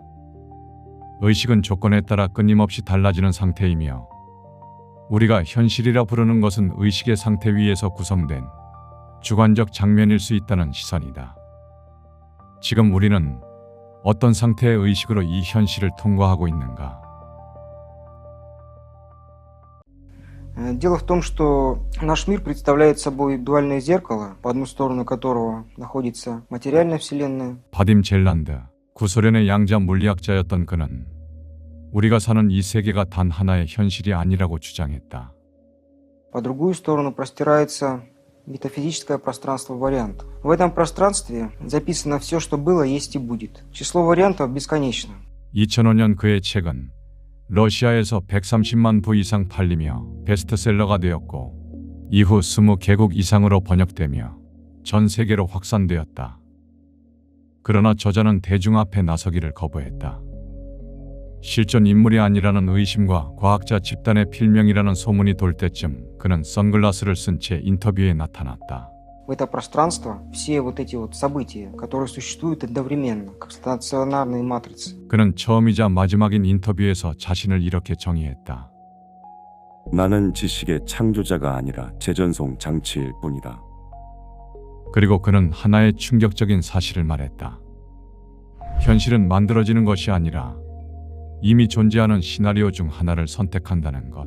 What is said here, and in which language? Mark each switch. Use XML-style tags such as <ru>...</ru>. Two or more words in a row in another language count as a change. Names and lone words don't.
<ko>의식은 조건에 따라 끊임없이 달라지는 상태이며 우리가 현실이라 부르는 것은 의식의 상태 위에서 구성된 주관적 장면일 수 있다는 시선이다. 지금 우리는 어떤 상태의 의식으로 이 현실을 통과하고 있는가?</ko> <ru>Дело в том, что наш мир представляет собой дуальное зеркало, по одну сторону которого находится материальная вселенная.</ru> <ko>바딤 젤란드, 구소련의 양자 물리학자였던 그는 우리가 사는 이 세계가 단 하나의 현실이 아니라고 주장했다.</ko> <ru>По другую сторону простирается метафизическое пространство вариантов. В этом пространстве записано все, что было, есть и будет. Число вариантов бесконечно.</ru> <ko>2005년 그의 책은 러시아에서 130만 부 이상 팔리며 베스트셀러가 되었고 이후 20개국 이상으로 번역되며 전 세계로 확산되었다. 그러나 저자는 대중 앞에 나서기를 거부했다. 실존 인물이 아니라는 의심과 과학자 집단의 필명이라는 소문이 돌 때쯤 그는 선글라스를 쓴 채 인터뷰에 나타났다.</ko> <ru>В это пространство все вот эти вот события, которые существуют одновременно, как стационарные матрицы.</ru> <ko>그는 처음이자 마지막인 인터뷰에서 자신을 이렇게 정의했다. 나는 지식의 창조자가 아니라 재전송 장치일 뿐이다. 그리고 그는 하나의 충격적인 사실을 말했다. 현실은 만들어지는 것이 아니라 이미 존재하는 시나리오 중 하나를 선택한다는 것.</ko>